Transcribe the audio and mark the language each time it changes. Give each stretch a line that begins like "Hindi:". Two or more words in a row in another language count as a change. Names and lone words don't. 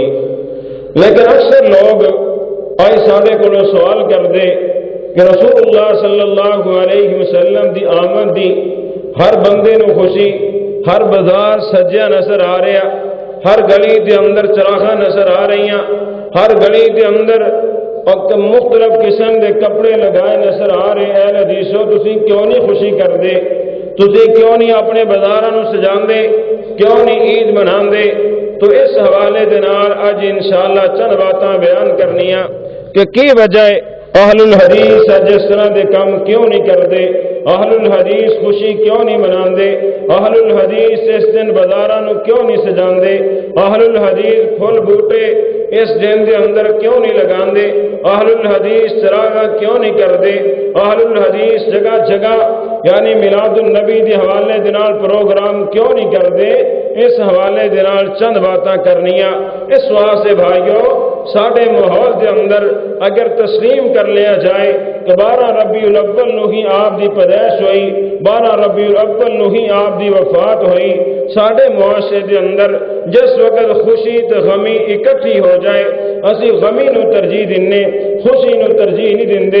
Punjabi: لیکن اکثر لوگ آئی سادے کو سوال کر دے کہ رسول اللہ صلی اللہ علیہ وسلم دی آمد دی ہر بندے نو خوشی، ہر بازار سجیا نظر آ رہا، ہر گلی دے اندر چراغاں نظر آ رہی، ہر گلی دے اندر مختلف قسم دے کپڑے لگائے نظر آ رہے۔ اہل حدیثو تسی کیوں نہیں خوشی کر دے؟ تسی کیوں نہیں اپنے بازاراں نو سجاندے؟ کیوں نہیں عید مناندے؟ تو اس حوالے دے نال اج انشاءاللہ چند باتاں بیان کرنیاں کہ کی وجہ ہے اہل الحدیث جس طرح دے کام کیوں نہیں کردے، اہل الحدیث خوشی کیوں نہیں مناندے، اہل الحدیث اس دن بازاراں نو کیوں نہیں سجاندے، اہل الحدیث پھل بوٹے اس دن دے اندر کیوں نہیں لگاندے، اہل الحدیث چراغاں کیوں نہیں کردے، اہل الحدیث جگہ جگہ یعنی میلاد النبی دے حوالے دے نال پروگرام کیوں نہیں کردے؟ اس حوالے دے نال چند باتاں کرنیاں۔ اس واسطے بھائیو ساڈے ماحول دے اندر اگر تسلیم کر لیا جائے کہ 12 ربیع الاول نو ہی آپ دی پیدائش ہوئی، 12 ربیع الاول نو ہی آپ دی وفات ہوئی، ساڈے معاشرے دے اندر جس وقت خوشی تے غمی اکٹھی ہو جائے اسی غمی نو ترجیح دینے، خوشی نو ترجیح نہیں دیندے۔